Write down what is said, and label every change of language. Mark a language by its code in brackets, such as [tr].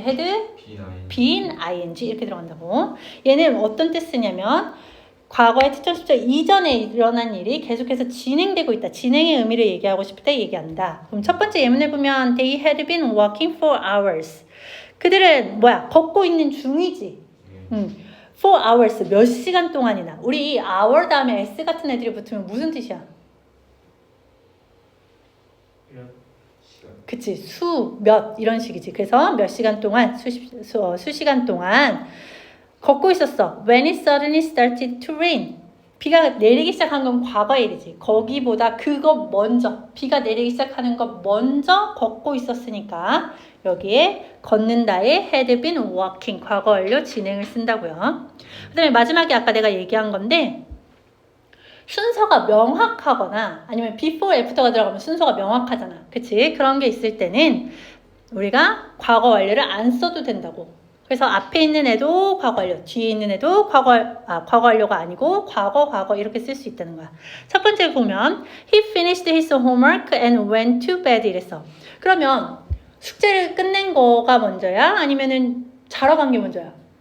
[ko] had, been, ing 이렇게 들어간다고. 얘는 어떤 뜻 쓰냐면 과거의 특정 시점 이전에 일어난 일이 계속해서 진행되고 있다. 진행의 의미를 얘기하고 싶을 때 얘기한다. 그럼 첫 번째 예문을 보면 [en] They had been walking for hours. [ko] 그들은 걷고 있는 중이지. [en] for hours [ko] 몇 시간 동안이나. 우리 이 hour 다음에 s 같은 애들이 붙으면 무슨 뜻이야? 그치, 몇 이런 식이지. 그래서 몇 시간 동안 수시간 동안 걷고 있었어. [en] When it suddenly started to rain. [ko] 비가 내리기 시작한 건 과거의 일이지. 거기보다 그거 먼저, 비가 내리기 시작하는 것 먼저 걷고 있었으니까 여기에 걷는다에 [en] had been walking, [ko] 과거 완료 진행을 쓴다고요. 그 다음에 마지막에 아까 내가 얘기한 건데 순서가 명확하거나 아니면 before, after가 들어가면 순서가 명확하잖아. 그치? 그런 게 있을 때는 우리가 과거 완료를 안 써도 된다고. 그래서 앞에 있는 애도 과거 완료, 뒤에 있는 애도 과거 완료가 아니고 과거 이렇게 쓸 수 있다는 거야. 첫 번째 보면 [en] He finished his homework and went to bed [ko] 이랬어. 그러면 숙제를 끝낸 거가 먼저야? 아니면은 자러 간 게 먼저야?